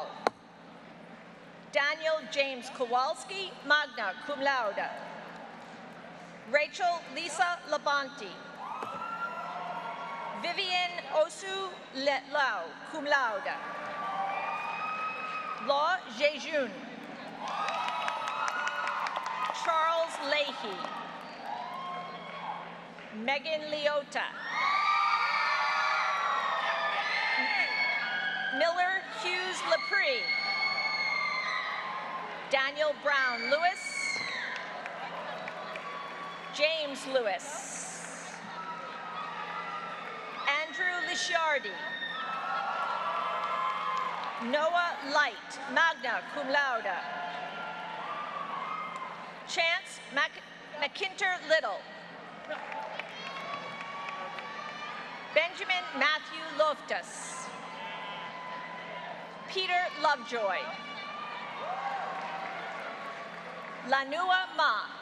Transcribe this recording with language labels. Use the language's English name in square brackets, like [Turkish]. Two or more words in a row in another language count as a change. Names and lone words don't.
[English] Daniel James Kowalski, [Latin] magna cum laude. [English] Rachel Lisa Labonte. Vivian Osu Letlau, [Latin] cum laude. [English] Law Jejun. Charles Leahy. Megan Leota. Miller Hughes Lepre. Daniel Brown Lewis. James Lewis. Andrew Lisciardi. Noah Light, [Latin] magna cum laude. [English] Chance McIntyre Little. Benjamin Matthew Loftus. Peter Lovejoy. Lanua Ma.